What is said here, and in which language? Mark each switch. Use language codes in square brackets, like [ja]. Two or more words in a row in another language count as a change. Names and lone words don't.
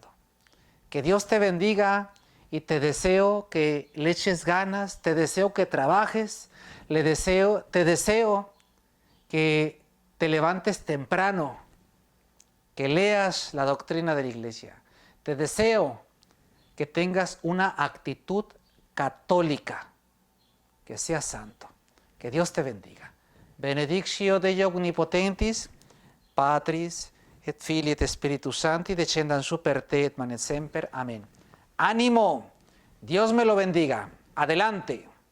[es] Que Dios te bendiga y te deseo que le eches ganas, te deseo que trabajes, te deseo que te levantes temprano, que leas la doctrina de la Iglesia. Te deseo que tengas una actitud católica, que seas santo. Que Dios te bendiga. [la] Benedictio Dei omnipotentis, Patris, et Filii et Spiritus Sancti, descendan super te et manet semper. [es] Amén. ¡Ánimo! Dios me lo bendiga. Adelante.